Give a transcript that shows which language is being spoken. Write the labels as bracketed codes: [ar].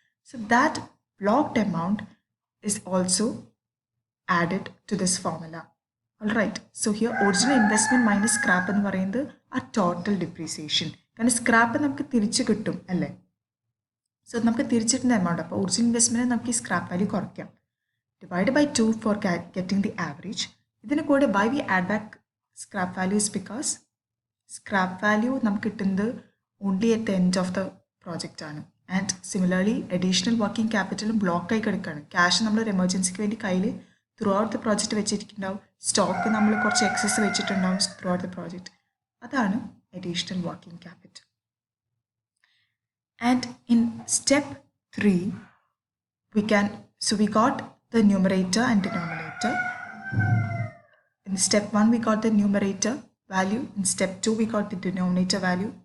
[en] So that blocked amount is also added to this formula. All right. [ml] So here original investment minus scrap എന്ന് പറയുന്നത് ആ total depreciation. കാരണം scrap നമുക്ക് തിരിച്ച് കിട്ടും അല്ലേ. സോ നമുക്ക് തിരിച്ചിട്ടുന്ന എമൗണ്ട്. അപ്പോൾ ഒറിജിനൽ ഇൻവെസ്റ്റ്മെൻറ്റ് നമുക്ക് ഈ സ്ക്രാപ്പ് വാല്യൂ കുറയ്ക്കാം. [en] Divided by 2 for getting the average. [ml] ഇതിന് കൂടെ [en] why we add back scrap value is because scrap value [ml] നമുക്ക് കിട്ടുന്നത് [en] only at the end of the project ആണ്. And similarly additional working capital [ml] block ആയി കിടക്കുകയാണ്. Cash നമ്മൾ ഒരു എമർജൻസിക്ക് വേണ്ടി കയ്യിൽ [en] throughout the project [ml] വെച്ചിട്ടുണ്ടാവും. സ്റ്റോക്ക് നമ്മൾ കുറച്ച് എക്സസ് വെച്ചിട്ടുണ്ടാവും [en] Throughout the project. [ml] അതാണ് additional working capital. [en] And in step 3 we got the numerator and denominator. In step 1 we got the numerator value. In step 2 we got the denominator value.